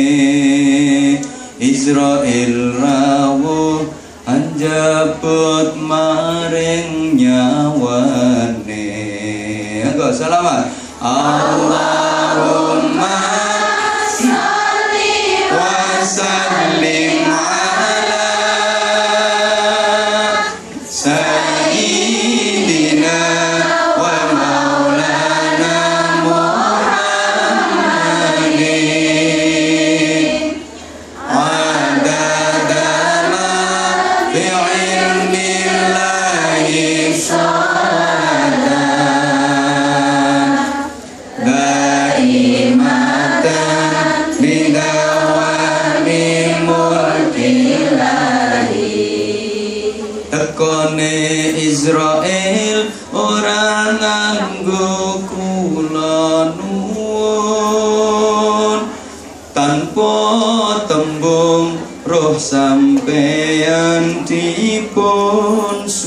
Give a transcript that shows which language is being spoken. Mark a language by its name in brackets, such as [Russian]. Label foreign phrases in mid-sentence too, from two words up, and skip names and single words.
[Javanese] Israel rawuh anjabut maring nyawane anggo selawat Allahumma [Arabic] صل وسلم على سيدنا ومولانا محمد عدد ما في علم الله شهادة دائمة بدوام [Javanese] mulkillahi tekone Israel ora nganggo kula nuwun tanpa tembung roh sampeyan dipun